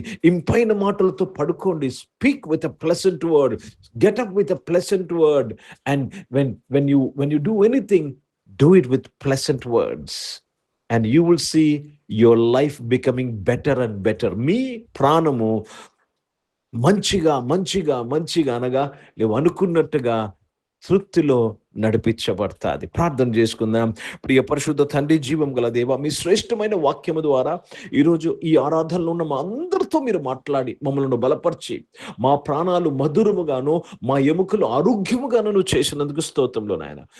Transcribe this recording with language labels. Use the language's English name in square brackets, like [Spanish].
[Telugu] ఇంపైన మాటలతో పడుకోండి. [English] Speak with a pleasant word, get up with a pleasant word. And when you do anything, do it with pleasant words. And you will see your life becoming better and better. [Telugu] మీ ప్రాణము మంచిగా అనగా నువ్వు అనుకున్నట్టుగా తృప్తిలో నడిపించబడతాది. ప్రార్థన చేసుకుందాం. ప్రియ పరిశుద్ధ తండ్రి, జీవం గల దేవ, మీ శ్రేష్టమైన వాక్యము ద్వారా ఈరోజు ఈ ఆరాధనలో ఉన్న మా అందరితో మీరు మాట్లాడి మమ్మల్ని బలపరిచి, మా ప్రాణాలు మధురముగాను, మా ఎముకలు ఆరోగ్యముగాను నువ్వు చేసినందుకు స్తోత్రంలో నాయన.